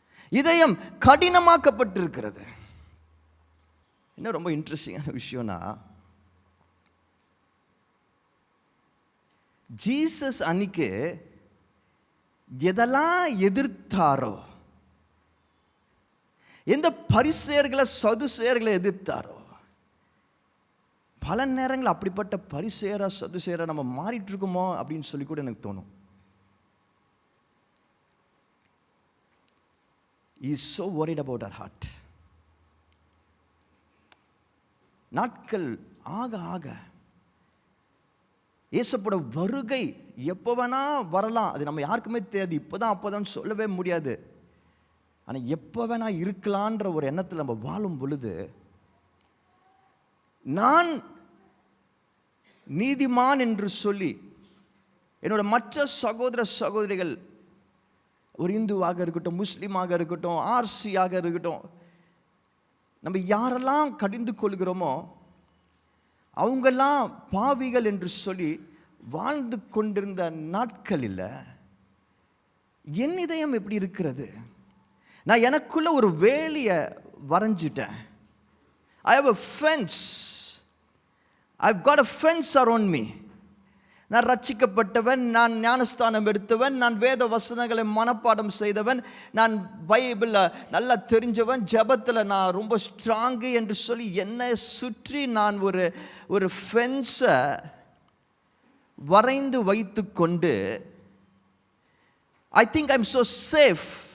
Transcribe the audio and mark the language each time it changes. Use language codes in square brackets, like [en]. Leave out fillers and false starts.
[ta] இதயம் கடினமாக்கப்பட்டிருக்கிறது. என்ன ரொம்ப இன்ட்ரெஸ்டிங்கான விஷயம்னா, ஜீசஸ் அன்னைக்கு எதெல்லாம் எதிர்த்தாரோ, எந்த பரிசேயர்களை, சதுசேயர்களை எதிர்த்தாரோ, பல நேரங்கள் அப்படிப்பட்ட பரிசேயரா சதுசேயரா நம்ம மாறிட்டு இருக்கோமோ அப்படின்னு சொல்லி கூட எனக்கு தோணும். [en] He is so worried about our heart. [ta] நாட்கள் ஆக ஆக இயேசுவோட வருகை எப்போ வேணா வரலாம், அது நம்ம யாருக்குமே தெரியாது. இப்போதான் அப்போதான் சொல்லவே முடியாது. ஆனால் எப்போ வேணா இருக்கலான்ற ஒரு எண்ணத்தில் நம்ம வாழும் பொழுது, நான் நீதிமான் என்று சொல்லி என்னோட மற்ற சகோதர சகோதரிகள், ஒரு இந்துவாக இருக்கட்டும், முஸ்லீமாக இருக்கட்டும், ஆர்சியாக இருக்கட்டும், நம்ம யாரெல்லாம் கடிந்து கொள்கிறோமோ அவங்கெல்லாம் பாவிகள் என்று சொல்லி வாழ்ந்து கொண்டிருந்த நாட்களில் என் இதயம் எப்படி இருக்கிறது? நான் எனக்குள்ள ஒரு வேலியை வரைஞ்சிட்டேன். [en] I have a fence. I've got a fence around me. [ta] நான் ரட்சிக்கப்பட்டவன், நான் ஞானஸ்தானம் எடுத்தவன், நான் வேத வசனங்களை மனப்பாடம் செய்தவன், நான் பைபிளில் நல்லா தெரிஞ்சவன், ஜெபத்தில் நான் ரொம்ப ஸ்ட்ராங்கு என்று சொல்லி என்னை சுற்றி நான் ஒரு ஃபென்ஸை வரைந்து வைத்து கொண்டு [en] I think I am so safe.